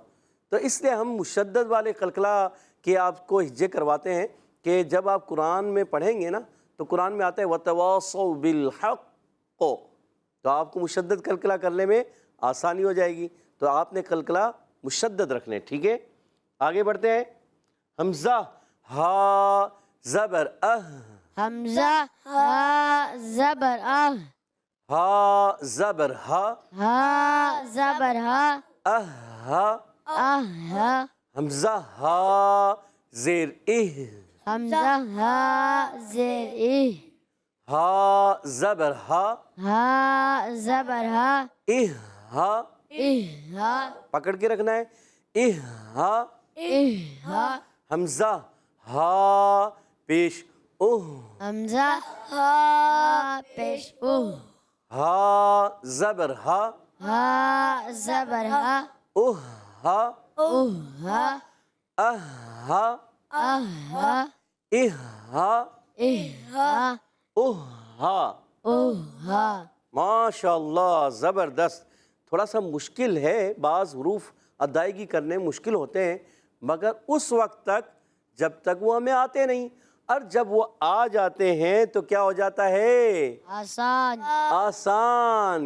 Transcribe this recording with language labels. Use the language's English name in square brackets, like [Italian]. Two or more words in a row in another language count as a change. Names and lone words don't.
[Urdu] تو اس لیے ہم مشدد والے قلقلہ کے آپ کو ہجے کرواتے ہیں کہ جب آپ قرآن میں پڑھیں گے نا تو قرآن میں آتا ہے وَتَوَاصَوْا بِالْحَقِّ، تو آپ کو مشدد قلقلہ کرنے میں آسانی ہو جائے گی، تو آپ نے قلقلہ مشدد رکھنے، ٹھیک ہے؟ آگے بڑھتے ہیں۔ حمزہ ہا زبر حمزہ ہا زبر ہا زبر ہا، ہا زبر ہا، ہا، ہا، حمزہ ہا زیر حمزہ ہا زیر ہا زبر ہا، ہا زبر ہا، اہ ہا، اہ ہا، پکڑ کے رکھنا ہے، اہ ہا، اہ ہا، حمزہ ہا پیش اوہ، حمزہ ہا پیش اوہ، ہا زبر ہا، ہا زبر ہا، اوہ ہا، اوہ ہا، اہ ہا، اہ ہا، اہ ہا، اہ ہا، اوہ ہا۔ اوہ ہا۔ [Arabic] ماشاء اللہ [Urdu] زبردست۔ تھوڑا سا مشکل ہے، بعض حروف ادائیگی کرنے مشکل ہوتے ہیں، مگر اس وقت تک جب تک وہ ہمیں آتے نہیں، اور جب وہ آ جاتے ہیں تو کیا ہو جاتا ہے؟ آسان۔ آسان۔